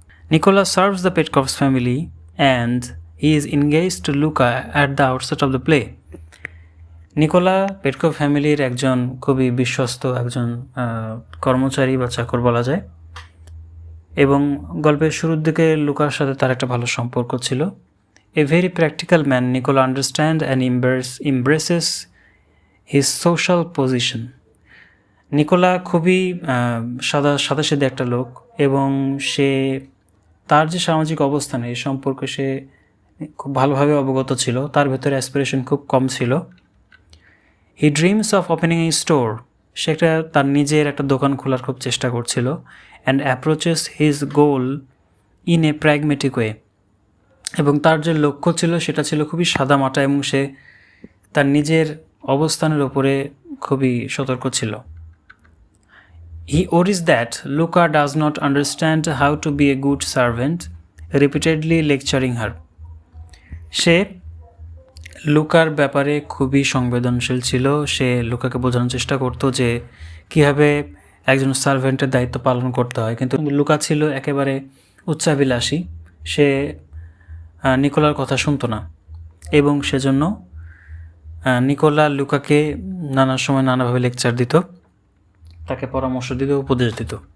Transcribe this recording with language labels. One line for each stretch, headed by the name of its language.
English: Nicola serves the Petkoff's family and he is engaged to Louka at the outset of the play.
Bangla: Nikola পেটকফ ফ্যামিলির একজন খুবই বিশ্বস্ত একজন কর্মচারী বা চাকর বলা যায়। এবং গল্পের শুরুর দিকে লুকার সাথে তার একটা ভালো সম্পর্ক ছিল।
English: A very practical man, Nicola understand and embraces his social position.
Bangla: Nikola খুবই সাদাসিধে একটা লোক এবং সে তার যে সামাজিক অবস্থান এই সম্পর্কে সে খুব ভালোভাবে অবগত ছিল। তার ভেতরে অ্যাসপিরেশন খুব কম ছিল।
English: he dreams of opening a store,
Bangla: সে একটা তার নিজের একটা দোকান খোলার খুব চেষ্টা করছিল।
English: and approaches his goal in a pragmatic way,
Bangla: এবং তার যে লক্ষ্য ছিল সেটা ছিল খুবই সাদামাটা এবং সে তার নিজের অবস্থানের ওপরে খুবই সতর্ক ছিল।
English: He worries that Louka does not understand how to be a good servant, repeatedly lecturing her.
Bangla: সে লুকার ব্যাপারে খুবই সংবেদনশীল ছিল। সে লুকাকে বোঝানোর চেষ্টা করতো যে কীভাবে একজন সার্ভেন্টের দায়িত্ব পালন করতে হয়, কিন্তু লুকা ছিল একেবারে উচ্চাভিলাষী। সে নিকোলার কথা শুনতো না এবং সেজন্য নিকোলা লুকাকে নানা সময় নানাভাবে লেকচার দিত, তাকে পরামর্শ দিত, উপদেশ দিত।